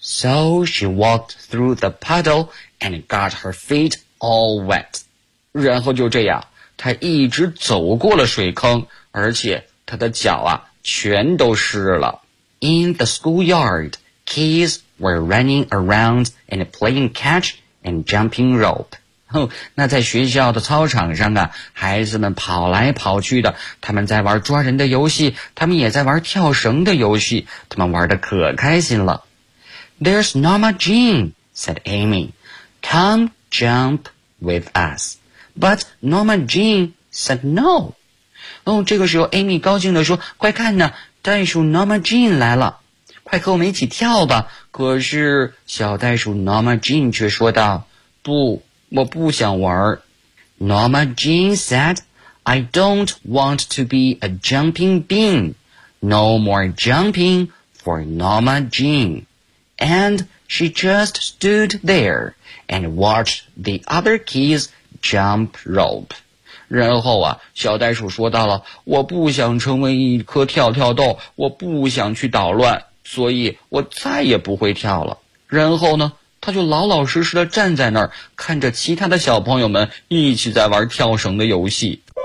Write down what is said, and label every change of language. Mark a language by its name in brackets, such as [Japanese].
[English] So she walked through the puddle and got her feet all wet. [Chinese] 然后就这样，她一直走过了水坑，而且她的脚啊全都湿了。 [English] In the schoolyard, kids were running around and playing catch and jumping rope. [Chinese] 那在学校的操场上啊，孩子们跑来跑去的，他们在玩抓人的游戏，他们也在玩跳绳的游戏，他们玩得可开心了。 [English] There's Norma Jean, said Amy. Come jump with us. But Norma Jean said no. [Chinese] 哦，这个时候 Amy 高兴地说，快看呢，袋鼠 Norma Jean 来了，快和我们一起跳吧。可是小袋鼠 Norma Jean 却说道，不，我不想玩。 [English] Norma Jean said, I don't want to be a jumping bean. No more jumping for Norma Jean. And she just stood there and watched the other kids jump rope. [Chinese] 然后啊，小袋鼠说到了，我不想成为一颗跳跳豆，我不想去捣乱，所以我再也不会跳了。然后呢，他就老老实实地站在那儿，看着其他的小朋友们一起在玩跳绳的游戏。